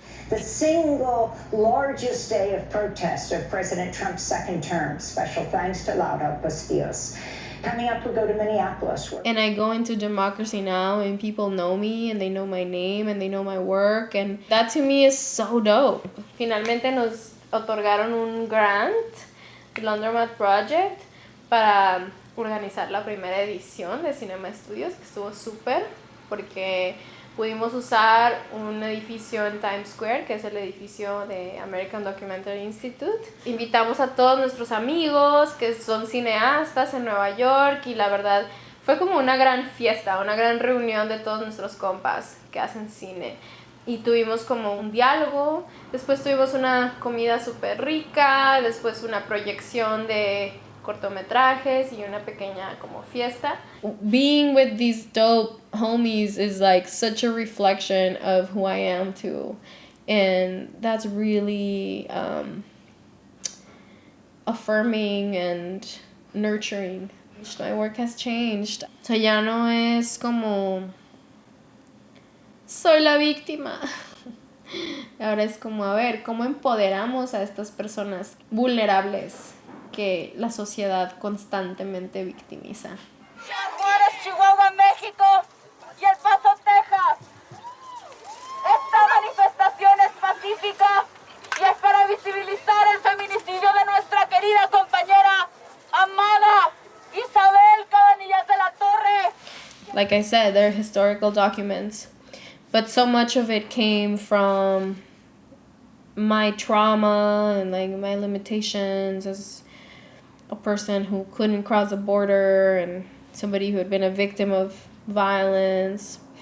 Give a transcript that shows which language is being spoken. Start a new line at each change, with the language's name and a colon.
English: The single largest day of protest of President Trump's second term. Special thanks to Laura Bustillos. Coming up, we'll go to Minneapolis. And I go into Democracy Now! And people know me and they know my name and they know my work. And that to me is so dope.
Spanish: Finalmente nos otorgaron un grant, el Laundromat Project, para organizar la primera edición de Cinema Studios, que estuvo súper, porque pudimos usar un edificio en Times Square, que es el edificio de American Documentary Institute. Invitamos a todos nuestros amigos que son cineastas en Nueva York y la verdad fue como una gran fiesta, una gran reunión de todos nuestros compas que hacen cine. Y tuvimos como un diálogo, después tuvimos una comida súper rica, después una proyección de cortometrajes y una pequeña como fiesta.
English: Being with these dope homies is like such a reflection of who I am too. And that's really affirming and nurturing. My work has changed.
Spanish: O sea, ya no es como soy la víctima. Ahora es como, a ver, ¿cómo empoderamos a estas personas vulnerables que la sociedad constantemente victimiza? Juárez, Chihuahua, México y El Paso, Texas. Esta manifestación es pacífica y es para visibilizar el feminicidio de nuestra querida compañera amada Isabel Cabanillas de la Torre.
English: Like I said, they're historical documents, but so much of it came from my trauma and like my limitations as a person who couldn't cross the border and somebody who had been a victim of violence.